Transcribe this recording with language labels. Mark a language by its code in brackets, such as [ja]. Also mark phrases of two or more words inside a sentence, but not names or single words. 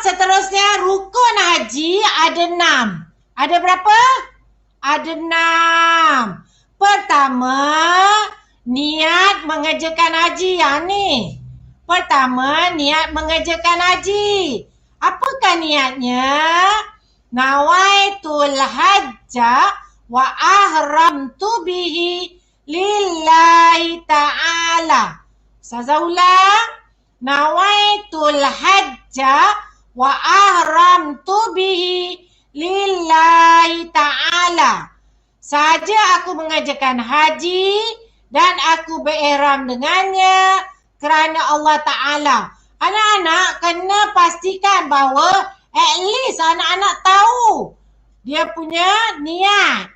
[ms] Seterusnya rukun haji ada 6. Ada berapa? Ada 6. Pertama, niat mengerjakan haji yang ni. Pertama, niat mengerjakan haji. Apakah niatnya? [ar] نويت الحج وأحرمت به لله تعالى. [ms] Ustazah ulang. [ar] نويت الحج وأحرمت به لله تعالى. [ms] Saja aku mengerjakan haji dan aku berihram dengannya kerana Allah Ta'ala. Anak-anak kena pastikan bahawa [en] at least [ms] anak-anak tahu dia punya niat.